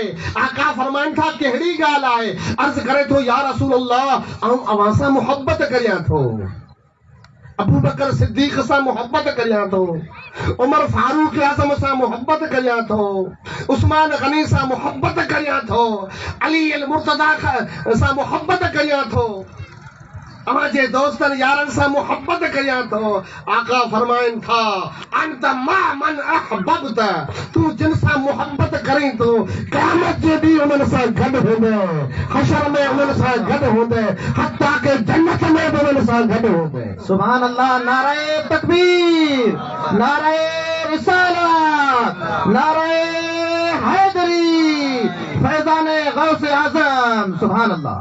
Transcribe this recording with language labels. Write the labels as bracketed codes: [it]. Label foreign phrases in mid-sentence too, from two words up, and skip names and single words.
[sd] आका फरमाइनि था कहिड़ी ॻाल्हि आहे? अर्ज़ करे थो, [ar] يا رسول الله, [sd] आऊं अव्हां सां मुहबत करियां थो, अबू बकर सिद्दीक़ सां मुहबत करियां थो, उमर फारूक आज़म सां मुहबत करियां थो, उस्मान गनी सां मुहबत करियां थो, अली अल मुर्तदा सां मुहबत करियां थो, अव्हांजे दोस्तनि यारनि सां मुहबत करियां थो। आका फरमाइनि था, [ar] أنت مع من أحببت, [sd] तूं जिन सां मुहबत करीं थो क़यामत जे ॾींहुं उन्हनि सां गॾु हूंदे, हशर में उन्हनि सां गॾु हूंदे, हत्ता के जन्नत में बि उन्हनि सां गॾु हूंदे। [ar] سبحان الله, [ur] نعرۂ تکبیر، نعرۂ رسالت، نعرۂ حیدری، فیضانِ غوثِ اعظم, [ar] سبحان الله.